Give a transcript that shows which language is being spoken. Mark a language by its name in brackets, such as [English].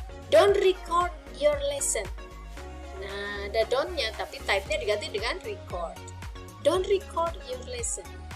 [English] Don't record your lesson. [Indonesian] Nah, ada don't-nya, tapi type-nya diganti dengan record. [English] Don't record your lesson.